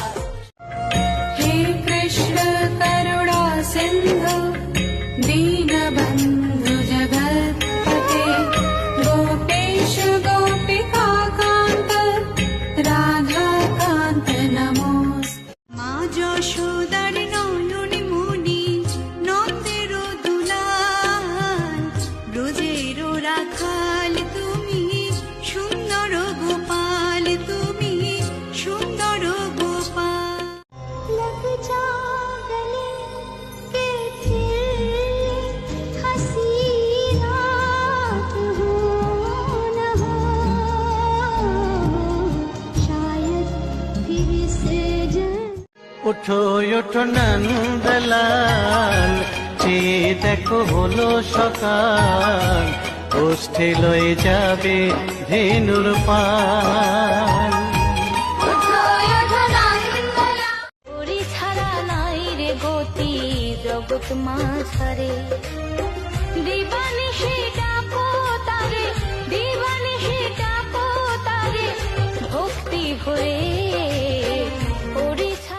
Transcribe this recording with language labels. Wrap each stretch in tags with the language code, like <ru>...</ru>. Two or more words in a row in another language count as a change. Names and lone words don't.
<sa>হে কৃষ্ণ করুণা সিন্ধু দীনবন্ধু জগৎপতে, গোপেশ গোপিকা কান্ত রাধা কান্ত নমোস্তুতে।</sa> <bn>মা যশোদার নয়ন মুনি নন্দের দুলাল, ব্রজের রাখাল তুমি সুন্দর গোপাল, তুমি সুন্দর গোপাল।</bn> <hi>लग जा गले के फिर हंसी रात हो न हो, शायद फिर से</hi> <bn>ওঠো ওঠো নন্দলাল, চেয়ে দেখো হলো সকাল, ওষ্ঠে লয়ে যাবে ধেনুর পাল। ওরে ছাড়া নাই রে গতি জগৎ মাঝারে, দিবানিশি ডাকো তারে, দিবানিশি ডাকো তারে, ভক্তি ভরে ওরে</bn>